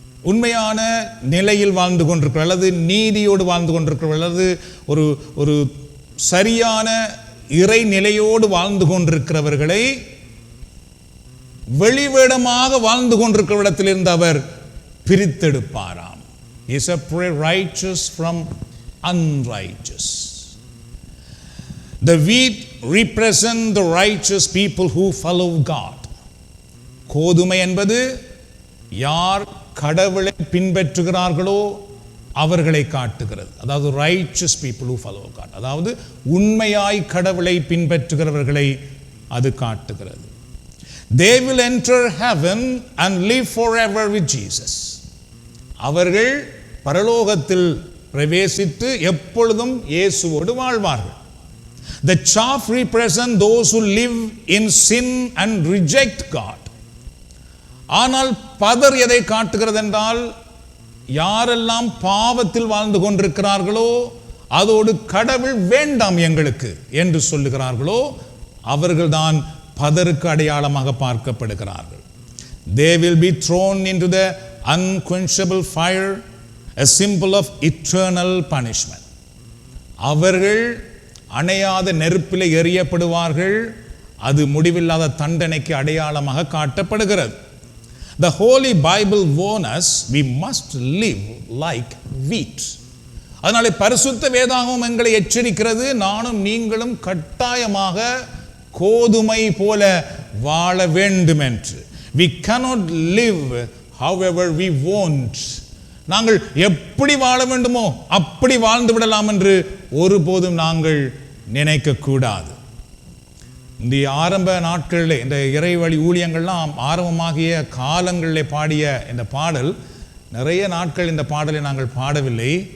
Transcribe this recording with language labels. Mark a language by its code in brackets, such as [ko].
[ta] உண்மையான நிலையில் வாழ்ந்து கொண்டிருக்கிற அல்லது நீதியோடு வாழ்ந்து கொண்டிருக்கிற அல்லது ஒரு சரியான இறை நிலையோடு வாழ்ந்து கொண்டிருக்கிறவர்களை வெளிவேடமாக வாழ்ந்து கொண்டிருக்கிற இடத்திலிருந்து அவர் பிரித்தெடுப்பாராம். [en] He separates righteous from unrighteous. The wheat represent the righteous people who follow God. [ta] கோதுமை என்பது யார் கடவுளை பின்பற்றுகிறார்களோ அவர்களை காட்டுகிறது. அதாவது [en] righteous people who follow God, [ta] அதாவது உண்மையாய் கடவுளை பின்பற்றுகிறவர்களை அது காட்டுகிறது. [en] They will enter heaven and live forever with Jesus. [ta] அவர்கள் பரலோகத்தில் பிரவேசித்து எப்பொழுதும் இயேசுவோடு வாழ்வார்கள். [en] The chaff represent those who live in sin and reject God. [ta] ஆனால் பதர் எதை காட்டுகிறது என்றால், யாரெல்லாம் பாவத்தில் வாழ்ந்து கொண்டிருக்கிறார்களோ அதோடு கடவுள் வேண்டாம் எங்களுக்கு என்று சொல்லுகிறார்களோ அவர்கள்தான் பதருக்கு அடையாளமாக பார்க்கப்படுகிறார்கள். [en] They will be thrown into the unquenchable fire, a symbol of eternal punishment. [ta] அவர்கள் அணையாத நெருப்பிலே எறியப்படுவார்கள். அது முடிவில்லாத தண்டனைக்கு அடையாளமாக காட்டப்படுகிறது. [en] The Holy Bible warns us we must live like wheat. [ta] அதனாலே பரிசுத்த வேதாகமம் எங்களை எச்சரிக்கிறது, நானும் நீங்களும் கட்டாயமாக கோதுமை போல வாழ வேண்டும் என்று. [en] We cannot live however we want. [ta] நாங்கள் எப்படி வாழ வேண்டுமோ அப்படி வாழ்ந்து விடலாம் என்று ஒருபோதும் நாங்கள் நினைக்க கூடாது. இந்த ஆரம்ப நாட்களில் இந்த இறைவழி ஊழியங்கள்லாம் ஆரம்பமாகிய காலங்களில் பாடிய இந்த பாடல் நிறைய நாட்கள் இந்த பாடலை நாங்கள் பாடவில்லை.